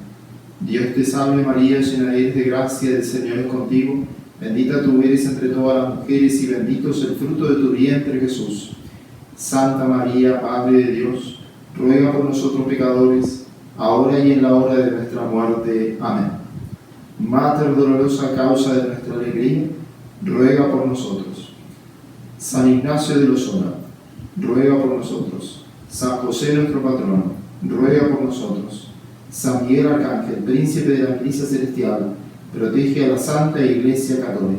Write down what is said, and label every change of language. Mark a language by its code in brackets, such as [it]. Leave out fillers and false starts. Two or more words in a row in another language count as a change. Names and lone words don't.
[es] Dios te salve María, llena eres de gracia, el Señor es contigo. Bendita tú eres entre todas las mujeres y bendito es el fruto de tu vientre, Jesús. Santa María, Madre de Dios, ruega por nosotros pecadores, ahora y en la hora de nuestra muerte. Amén. [la] Mater dolorosa, [es] causa de nuestra alegría, ruega por nosotros. San Ignacio de Loyola, ruega por nosotros. San José nuestro patrono, ruega por nosotros. San Miguel Arcángel, príncipe de la milicia celestial, protege a la Santa Iglesia Católica.